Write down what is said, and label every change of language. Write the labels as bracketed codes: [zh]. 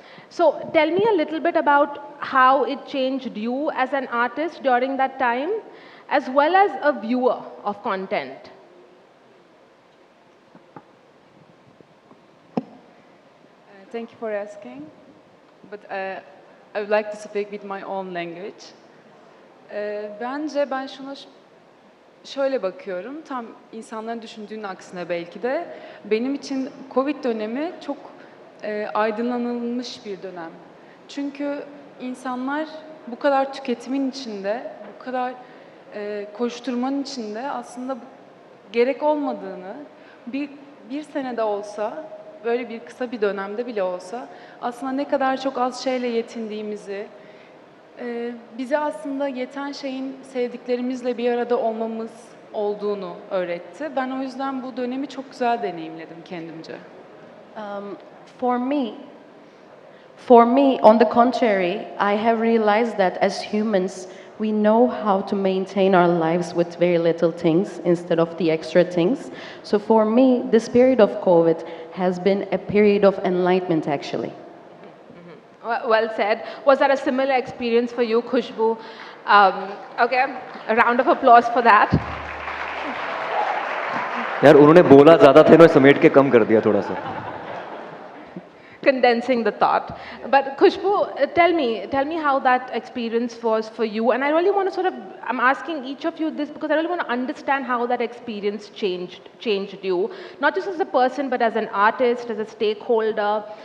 [en] So tell me a little bit about how it changed you as an artist during that time, as well as a viewer of content. Thank you for asking, but I would like to speak with my own language. [tr] Bence ben şuna şöyle bakıyorum, tam insanların düşündüğünün aksine belki de. Benim için Covid dönemi çok aydınlanılmış bir dönem. Çünkü insanlar bu kadar tüketimin içinde, bu kadar koşturmanın içinde aslında gerek olmadığını bir senede olsa, böyle bir kısa bir dönemde bile olsa aslında ne kadar çok az şeyle yetindiğimizi, bize aslında yeten şeyin sevdiklerimizle bir arada olmamız olduğunu öğretti. Ben o yüzden bu dönemi çok güzel deneyimledim kendimce. [en] Um, for me, for me, on the contrary, I have realized that as humans, we know how to maintain our lives with very little things instead of the extra things. So for me, this period of COVID has been a period of enlightenment, actually. Well said. Was that a similar experience for you, Khushbu? Okay, a round of applause for that. [hi] यार उन्होंने बोला ज़्यादा थे ना समेट के कम कर दिया थोड़ा सा. [en] Condensing the thought. But Khushbu, tell me how that experience was for you. And I really want to I'm asking each of you this because I really want to understand how that experience changed you, not just as a person, but as an artist, as a stakeholder.